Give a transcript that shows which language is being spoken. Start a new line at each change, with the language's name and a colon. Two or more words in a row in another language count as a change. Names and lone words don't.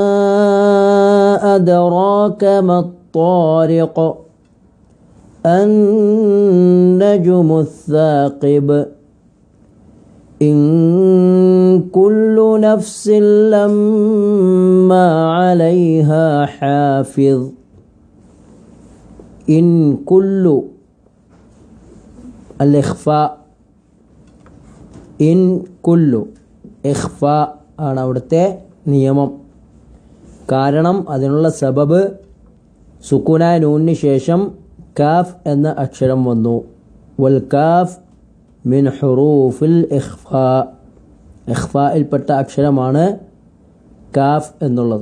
Arabic: أدراك ما الطارق النجم الثاقب إن كل نفس لما عليها حافظ إن كل الإخفاء إن كل إخفاء
Malayalam: ആണ് അവിടുത്തെ നിയമം. കാരണം അതിനുള്ള സബബ് സുക്കൂനായ നൂനിന് ശേഷം കാഫ് എന്ന അക്ഷരം വന്നു.
Arabic: والكاف من حروف الإخفاء,
Malayalam: ഇഖ്ഫായിൽപ്പെട്ട അക്ഷരമാണ് കാഫ് എന്നുള്ളത്.